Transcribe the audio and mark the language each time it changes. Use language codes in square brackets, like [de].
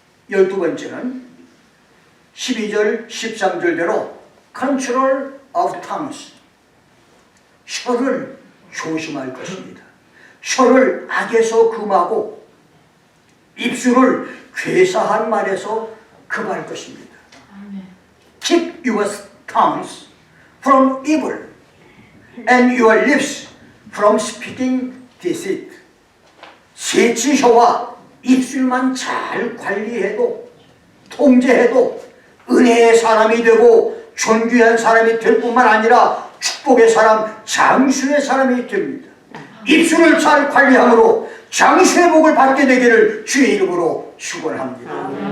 [ko] 12번째는 12절 13절대로 [en] Control of tongues. [ko] 혀를 조심할 것입니다. 혀를 악에서 금하고 입술을 괴사한 말에서 금할 것입니다. [en] Keep your tongues from evil and your lips from speaking deceit. [ko] 셋째 혀와 입술만 잘 관리해도 통제해도 은혜의 사람이 되고 존귀한 사람이 될 뿐만 아니라 축복의 사람, 장수의 사람이 됩니다. 입술을 잘 관리함으로 장수의 복을 받게 되기를 주의 이름으로 축원합니다.